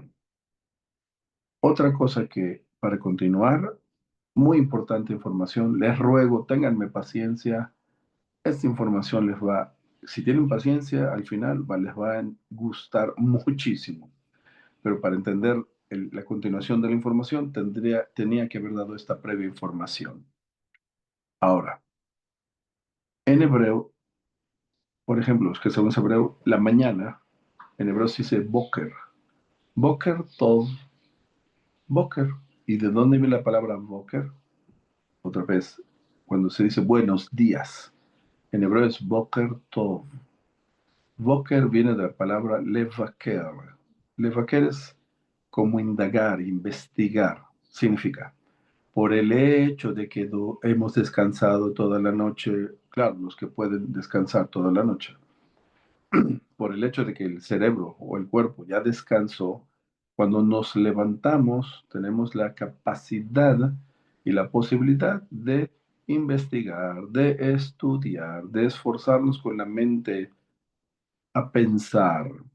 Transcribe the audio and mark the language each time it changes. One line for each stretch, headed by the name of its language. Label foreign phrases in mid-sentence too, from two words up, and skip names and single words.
Spanish: Otra cosa que, para continuar, muy importante información, les ruego, ténganme paciencia, esta información les va, si tienen paciencia, al final les va a gustar muchísimo, pero para entender la continuación de la información tenía que haber dado esta previa información. Ahora, en hebreo, Por ejemplo, es que según hebreo, la mañana, en hebreo se dice boker.
Hebrew: בוקר טוב, בוקר.
Spanish: ¿Y de dónde viene la palabra boker? Otra vez, cuando se dice buenos días, en hebreo es
Hebrew: בוקר טוב.
Spanish: Boker viene de la palabra levaker. Levaker es como indagar, investigar. Significa, por el hecho de que hemos descansado toda la noche, claro, los que pueden descansar toda la noche, por el hecho de que el cerebro o el cuerpo ya descansó, cuando nos levantamos tenemos la capacidad y la posibilidad de investigar, de estudiar, de esforzarnos con la mente a pensar.